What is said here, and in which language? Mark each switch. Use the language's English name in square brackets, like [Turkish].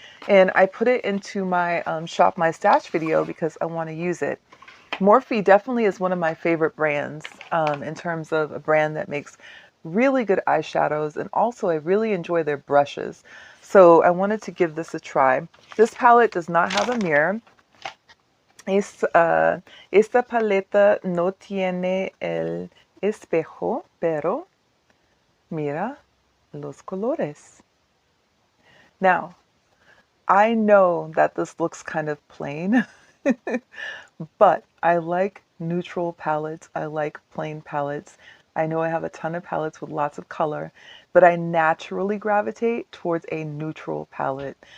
[English] And I put it into my Shop My Stash video because I want to use it. Morphe definitely is one of my favorite brands in terms of a brand that makes really good eyeshadows, and also I really enjoy their brushes. So I wanted to give this a try. This palette does not have a mirror. [Spanish] Esta paleta no tiene el espejo, pero mira los colores. [English] Now, I know that this looks kind of plain, but I like neutral palettes. I like plain palettes. I know I have a ton of palettes with lots of color, but I naturally gravitate towards a neutral palette.